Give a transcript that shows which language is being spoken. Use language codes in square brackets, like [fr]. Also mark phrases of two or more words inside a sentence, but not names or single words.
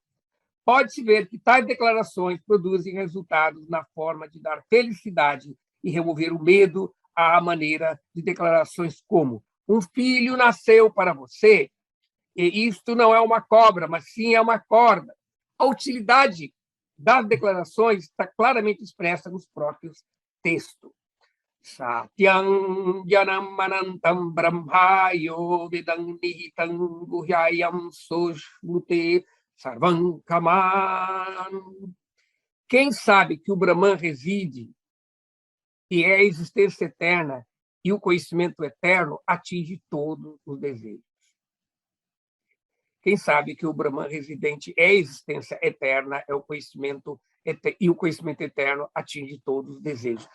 [pt] Pode-se ver que tais declarações produzem resultados na forma de dar felicidade e remover o medo à maneira de declarações como: um filho nasceu para você, e isto não é uma cobra, mas sim é uma corda. A utilidade das declarações está claramente expressa nos próprios textos. [sa] Satyam janam manantam brahmayo vedam nihitam guhyayam soshmute sarvam kaman. [pt] Quem sabe que o Brahman reside e é a existência eterna e o conhecimento eterno atinge todos os desejos. Quem sabe que o Brahman residente é a existência eterna, é o conhecimento e o conhecimento eterno atinge todos os desejos.